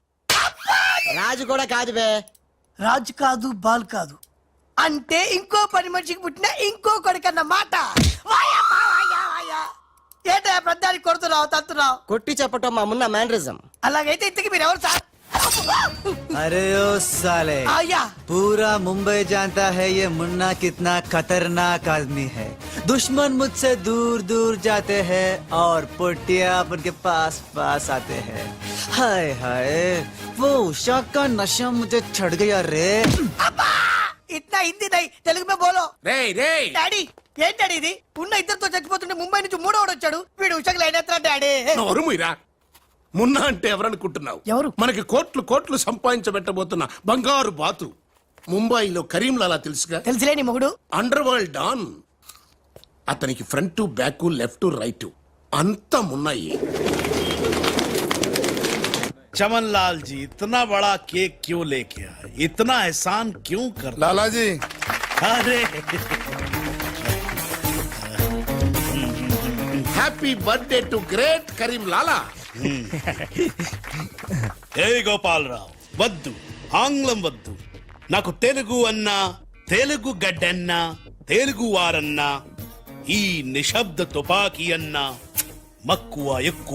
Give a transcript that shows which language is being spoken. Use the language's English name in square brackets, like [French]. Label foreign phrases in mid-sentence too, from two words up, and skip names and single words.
[Telugu] రాజు కూడా కాదు బే. రాజు కాదు, బాల్ కాదు అంటే ఇంకో పని మనిషికి పుట్టిన ఇంకో కొడుకన్న మాట. ఏంటో పెద్దానికి కొడుతున్నావు, తత్తున్నావు? కొట్టి చెప్పటం మా మున్న మేనరిజం. అలాగైతే ఇంతకి మీరు ఎవరు సార్? [Hindi] अरे ओ साले, आया। पूरा मुंबई जानता है ये मुन्ना कितना खतरनाक आदमी है। दुश्मन मुझसे दूर दूर जाते हैं और पुटिया उनके पास पास आते हैं। हाय हाय, वो उषा का नशा मुझे चढ़ गया रे। [Telugu] అబ్బా! ఇట్లా [Hindi] हिंदी नहीं, तेलुगु में बोलो. [Telugu] రేయ్ రేయ్, డాడీ, ఏం డాడీ ఇది? ఉన్న ఇద్దరితో చచ్చిపోతుంటే ముంబై నుంచి మూడోడు వచ్చాడు. వీడు ఉషకు లైన్ ఎత్తాడు డాడీ. నోరు మూయరా. మున్నా అంటే ఎవరనుకుంటున్నావు? ఎవరు? మనకి కోట్లు కోట్లు సంపాదించబెట్టబోతున్న బంగారు బాతు. ముంబైలో కరీంలాలా తెలుసుగా? తెలుసులే నీ మొగుడు. [English] under world don. [Telugu] అతనికి [English] front back left right [Telugu] అంతా మున్నాయి. [Hindi] चमन लाल जी, इतना बड़ा केक क्यों लेके आए? इतना एहसान क्यों कर? लाला जी, अरे [English] happy birthday to great కరీం లాలా. [Telugu] ఏ గోపాలరావు, వద్దు, ఆంగ్లం వద్దు. నాకు తెలుగు అన్నా, తెలుగు గడ్డన్నా, తెలుగు వారన్నా, ఈ నిశ్శబ్ద తుపాకీ అన్నా మక్కువ ఎక్కువ.